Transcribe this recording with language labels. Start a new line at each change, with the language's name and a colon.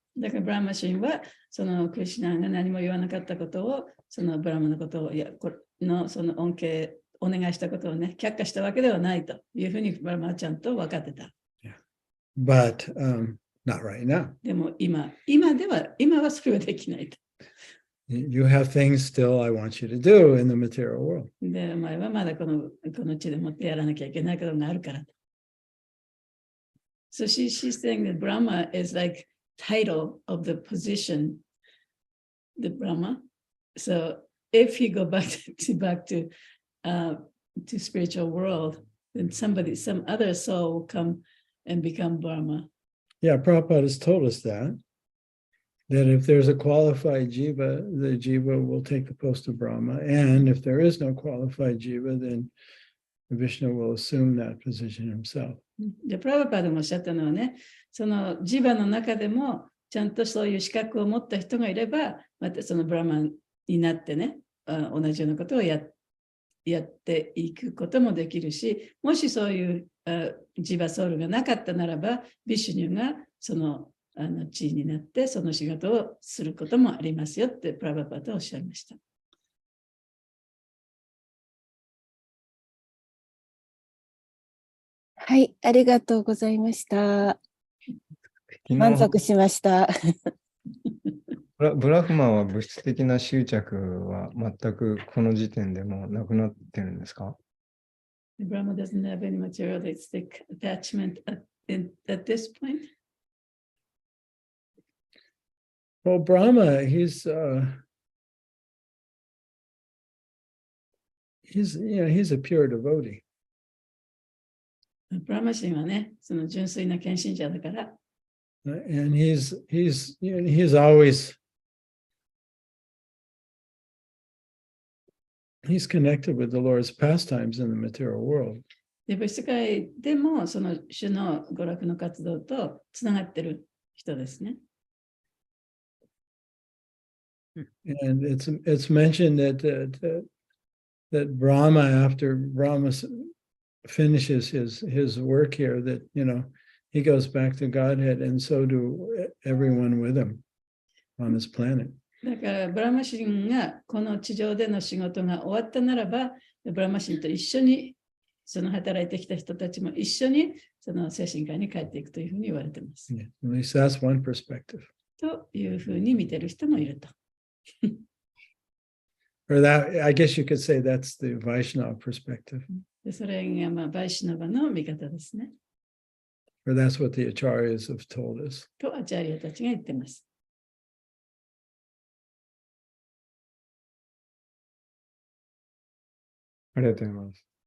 Japanese: だからブラマシンはそのクリシュナが何も言わなかったことを、そのブラマのことを、これのその恩恵、お願いしたことをね、却下したわけではないというふうにブラマはちゃんと分かってた。
English: But not right now.
Japanese: でも今はそれはできないと。
English: You have things still I want you to do in the material world.
Japanese: で、お前はまだこの地でもってやらなきゃいけないことがあるからと。
English: So she's saying that Brahma is like title of the position, the Brahma. So if you go back to spiritual world, then some other soul will come and become Brahma. Yeah, Prabhupada has told us that if there's a qualified jiva, the jiva will take the post of Brahma. And if there is no qualified jiva, then Vishnu will assume that position himself.
Japanese: で、プラバパでもおっしゃったのはね、そのジバの中でもちゃんとそういう資格を持った人がいれば、またそのブラマンになってね、同じようなことをやっていくこともできるし、もしそういうジバソウルがなかったならば、ビシュニュがその地位になってその仕事をすることもありますよってプラバパとおっしゃいました。はい、ありがとうございました。満足しました。ブラフマンは物質的な執着は全くこの時点でもうなくなってるんですか？
English: Brahma doesn't have any materialistic attachment at this point. Well, Brahma, he's a pure devotee.
Japanese: ブラマシンはね、その純粋な献身者だから。
English: And he's always connected with the Lord's pastimes in the material world.
Japanese: で、物質界でもその主の娯楽の活動とつながってる人ですね。
English: And it's mentioned that Brahma, after Brahma finishes his work here, that he goes back to Godhead, and so do everyone with him on this planet.
Japanese: だからブラマシンがこの地上での仕事が終わったならば、ブラマシンと一緒にその働いてきた人たちも一緒にその精神界に帰っていくというふうに言われています。
English: Yeah, at least that's one perspective.
Japanese: というふうに見てる人もいると。
English: Or that, I guess you could say that's the Vaishnava perspective.
Japanese: でそれがバイシュナバの見方ですね。
English: Or that's what the acharyas have told us.
Japanese: とアチャリアたちが言ってます。ありがとうございます。